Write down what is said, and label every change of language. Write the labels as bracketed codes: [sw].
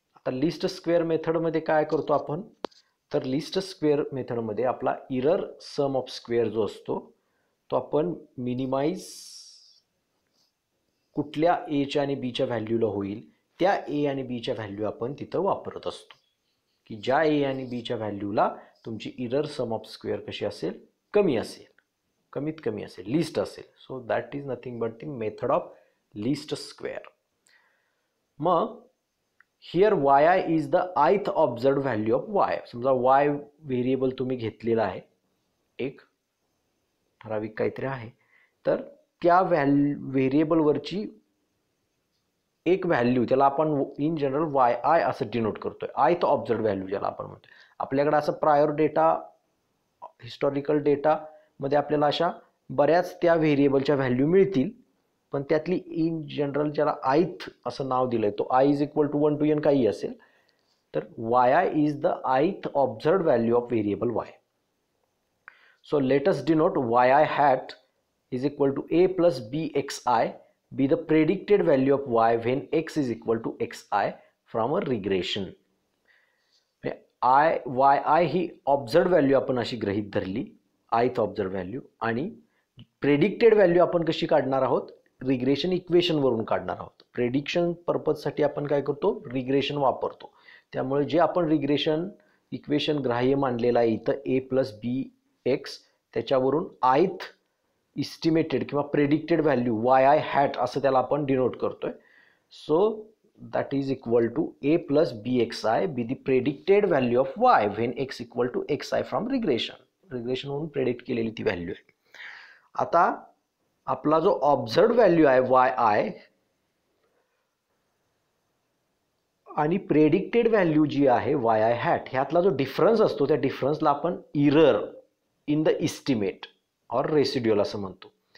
[mr] आता list square मेथडमध्ये काय करतो आपण, तर लिस्ट स्क्वेअर मेथडमध्ये आपला एरर सम ऑफ स्क्वेअर जो असतो तो आपण मिनिमाइज कुठल्या a च्या आणि b च्या व्हॅल्यूला होईल त्या a आणि b च्या व्हॅल्यू आपण तिथं वापरत असतो, की ज्या a आणि b च्या व्हॅल्यूला तुमची एरर सम ऑफ स्क्वेअर कशी असेल, कमी असेल, कमीत कमी असेल, लीस्ट असेल। [en] So that is nothing but the method of least square. मग here yi is the ith observed value of y। [mr] समजा y व्हेरिएबल तुम्ही घेतलेला आहे, एक ठराविक काहीतरी आहे, तर त्या व्हेरिएबलवरची एक व्हॅल्यू त्याला आपण इन जनरल yi असं डिनोट करतोय, ith ऑब्झर्व्ड व्हॅल्यू ज्याला आपण म्हणतोय। आपल्याकडे असं प्रायर डेटा, हिस्टॉरिकल डेटा मध्ये आपल्याला अशा बऱ्याच त्या व्हेरिएबलच्या व्हॅल्यू मिळतील, पण त्यातली इन जनरल ज्याला ith असं नाव दिलंय तो [en] i is equal to 1 to n [mr] काही असेल, तर [en] yi is the ith observed value of variable y। So let us denote yi hat is equal to a plus bxi be the predicted value of y when x is equal to xi from a regression. [mr] yi he ऑब्झर्व्ड value आपण अशी गृहीत धरली, ith ऑब्झर्व्ड value, आणि predicted value आपण कशी काढणार आहोत, regression equation वरून काढणार आहोत. प्रेडिक्शन पर्पजसाठी आपण काय करतो, रिग्रेशन वापरतो. त्यामुळे जे आपण रिग्रेशन इक्वेशन ग्राह्य मानलेलं आहे इथं a प्लस बी एक्स, त्याच्यावरून ith इस्टिमेटेड किंवा प्रेडिक्टेड व्हॅल्यू yi हॅट असं त्याला आपण डिनोट करतोय. [en] so that is equal to a plus bxi be the predicted value of y when x equal to xi from regression [mr] म्हणून predict केलेली ती value आहे. आता आपला जो ऑब्झर्व्ड व्हॅल्यू आहे yi आणि प्रेडिक्टेड व्हॅल्यू जी आहे yi हॅट, ह्यातला जो डिफरन्स असतो त्या डिफरन्सला आपण इरर इन द इस्टिमेट और रेसिड्युअल असं म्हणतो.